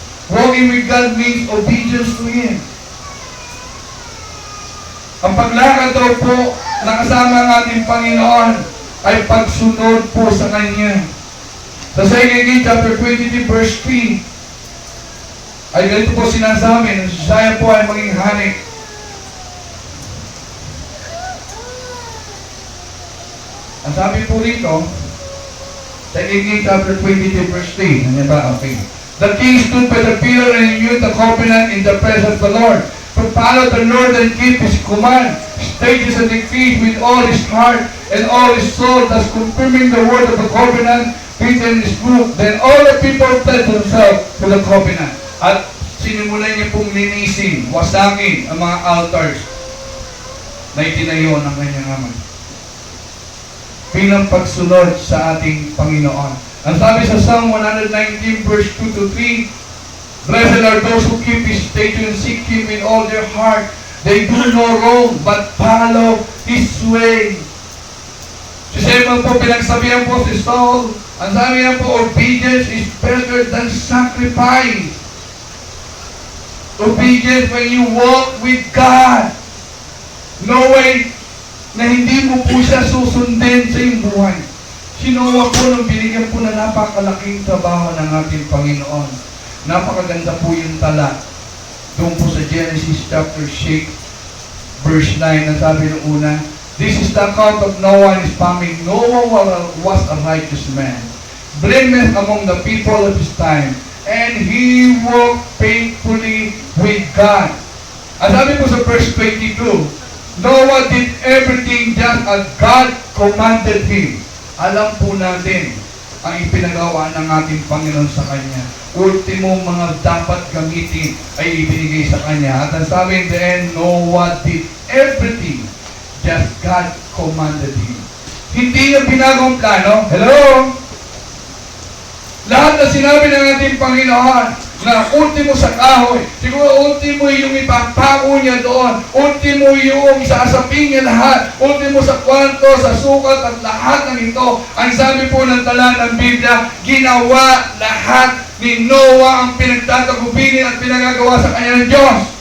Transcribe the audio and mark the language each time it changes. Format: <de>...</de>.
<en>Walking with God means obedience to Him.</en> <tl>Ang paglakad daw po na kasama ng ating Panginoon ay pagsunod po sa Kanya. Sa 2 Kings chapter 23 verse 3 ay ganito po sinasabi na si Josiah po ay maging hari. Ang sabi po rito, 2 Kings chapter 23 verse 3, ano ba? Okay.</tl> <en>The king stood by the pillar and renewed the covenant in the presence of the Lord. To follow the Lord and keep His command, stages and decrees with all his heart and all his soul, thus confirming the word of the covenant written in His book. Then all the people pledged themselves to the covenant.</en> <tl>At sinimulan niya pong linisin, wasagin ang mga altars na itinayo ng kanyang ama. Bilang pagsunod sa ating Panginoon. Ang sabi sa</tl> <en>Psalm 119 verse 2 to 3, Blessed are those who keep His statutes and seek Him in all their heart. They do no wrong, but follow His way.</en> <tl>Si Samuel po, pinagsabihan po si Saul, ang sabi niya po,</tl> <en>obedience is better than sacrifice. Obedience when you walk with God.</en> <tl>No way na hindi mo po siya susundin sa iyong buhay. Si Noah po nung binigyan po na napakalaking trabaho ng ating Panginoon. Napakaganda po yung tala. Doon po sa Genesis chapter 6, verse 9, ang sabi ng una,</tl> <en>this is the account of Noah and his family. Noah was a righteous man, blameless among the people of his time, and he walked faithfully with God.</en> <tl>Ang sabi po sa</tl> <en>verse 22, Noah did everything just as God commanded him.</en> <tl>Alam po natin ang ipinagawa ng ating Panginoon sa Kanya. Ultimo mga dapat gamitin ay ibinigay sa Kanya. At ang sabi</tl> <en>in the end, Noah did everything just God commanded him.</en> <tl>Hindi niya binagong plano. Hello? Lahat na sinabi ng ating Panginoon na ultimo sa kahoy, siguro ultimo yung ipapako niya doon, ultimo yung isasapin niya lahat, ultimo sa kwanto, sa sukat at lahat ng ito. Ang sabi po ng tala ng Biblia, ginawa lahat ni Noah ang pinagtatagubinin at pinagagawa sa kanya ng Diyos.</tl>